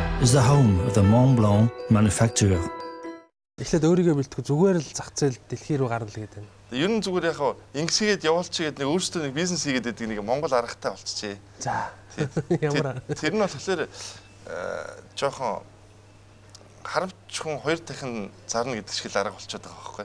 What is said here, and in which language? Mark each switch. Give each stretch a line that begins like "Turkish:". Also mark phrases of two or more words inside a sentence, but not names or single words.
English: is the home of the Mont Blanc manufacturer.
Mongolian: Эхлээд өөрийгөө бэлтгэх зүгээр л зах зээл дэлхий рүү гарна л гэдэг. Ер нь зүгээр яг ингэсгээд явуулчихгээд нэг өөрсдөө нэг бизнес хийгээд байдаг нэг Монгол аргатай болчихжээ. За. Ямар тэр нь болохоор жоохон харамчхан хоёр дахин зарна гэдэг шиг л арга болчиход байгаа байхгүй.